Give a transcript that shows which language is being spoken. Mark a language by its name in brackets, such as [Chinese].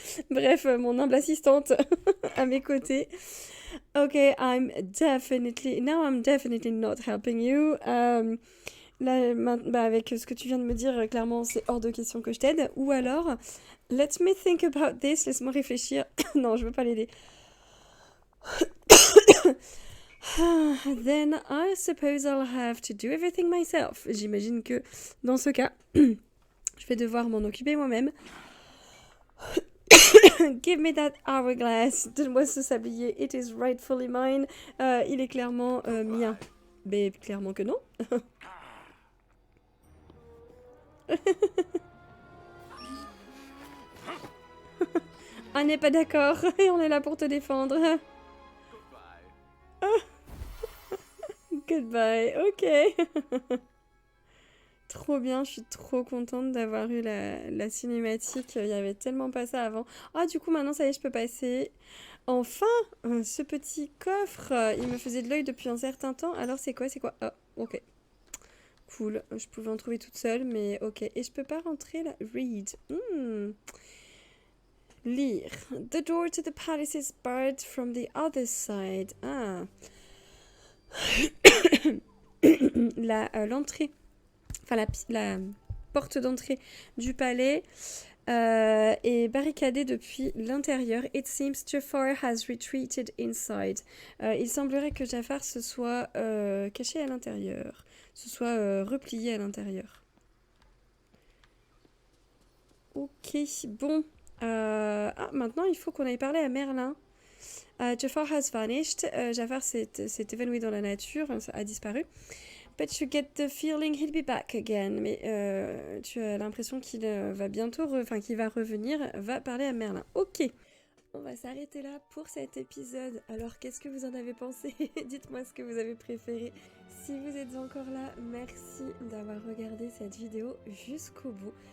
[French] Bref, mon humble assistante à mes côtés. [English] Okay, I'm definitely not helping you. [French] Là, avec ce que tu viens de me dire, clairement, c'est hors de question que je t'aide. Ou alors, [English] let me think about this. [French] Laisse-moi réfléchir. Non, je veux pas l'aider. [English] Then I suppose I'll have to do everything myself. [French] J'imagine que dans ce cas, je vais devoir m'en occuper moi-même. [English] Give me that hourglass. [French] Donne-moi ce sablier. [English] It is rightfully mine. [French] Il est clairement mien. Mais clairement que non. On n'est pas d'accord et on est là pour te défendre. [English] Goodbye. Ok. [French] Trop bien, je suis trop contente d'avoir eu la cinématique. Il y avait tellement pas ça avant. Ah, du coup, maintenant, ça y est, je peux passer. Enfin, ce petit coffre, il me faisait de l'œil depuis un certain temps. Alors, c'est quoi? Ah, ok. Cool. Je pouvais en trouver toute seule, mais ok. Et je peux pas rentrer là? [English] Read. [French] Lire. [English] The door to the palace is barred from the other side. Ah. [French] l'entrée, enfin la porte d'entrée du palais est barricadée depuis l'intérieur. [English] It seems Jafar has retreated inside. [French] Il semblerait que Jafar se soit caché à l'intérieur, se soit replié à l'intérieur. Ok, bon. Maintenant, il faut qu'on aille parler à Merlin. [English] Jafar has vanished. [French] Jafar s'est évanoui dans la nature, a disparu. [English] But you get the feeling he'll be back again. [French] Mais tu as l'impression qu'il va bientôt, qu'il va revenir. Va parler à Merlin. Ok. On va s'arrêter là pour cet épisode. Alors, qu'est-ce que vous en avez pensé? Dites-moi ce que vous avez préféré. Si vous êtes encore là, merci d'avoir regardé cette vidéo jusqu'au bout.